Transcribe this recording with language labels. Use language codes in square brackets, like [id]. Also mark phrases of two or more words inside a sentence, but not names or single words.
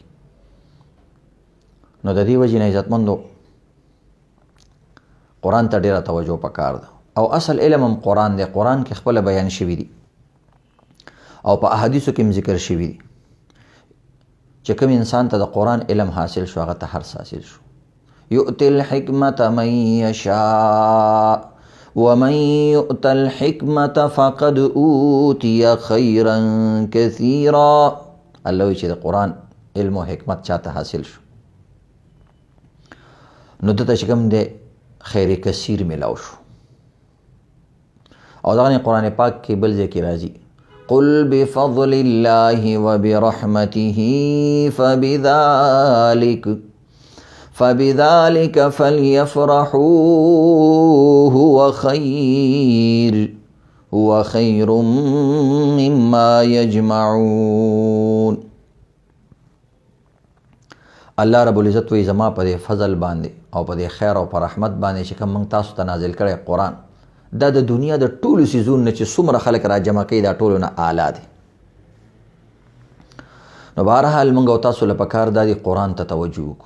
[ps] نو د دې وجې نه عزتمندو قرآن ته ډېره توجه پکار ده. او اصل علم هم قرآن دی. قرآن کې خپله بیان شوي دي او په احادیثو کې هم ذکر شوي دي چې کوم انسان ته د قرآن علم حاصل شو هغه ته هر څه حاصل شو. [ar] یؤتی الحکمة من یشاء ومن یؤت الحکمة فقد اوتی خیرا کثیرا. [ps] الله وایي چې د قرآن علم و حکمت چاته حاصل شو نو دته چې کوم دی [ar] خیر کثیر [ps] ملاو شو. او دغه قرآن پاک کې بل ځای کې راځي [ar] قل بفضل الله وبرحمته فبذلك فليفرحوا هو خير مما يجمعون. الله رب العزت [ps] وی زما په دې فضل باندې او په دې خیر او په رحمت باندې چې کوم موږ تاسو ته نازل کړی قرآن دا د دنیا د ټولو څیزونو نه چې څومره خلک را جمع کوي دا ټولو نه اعلی دی. نو بهرحال موږ او تاسو له پکار دا دی قرآن ته توجه وکړو.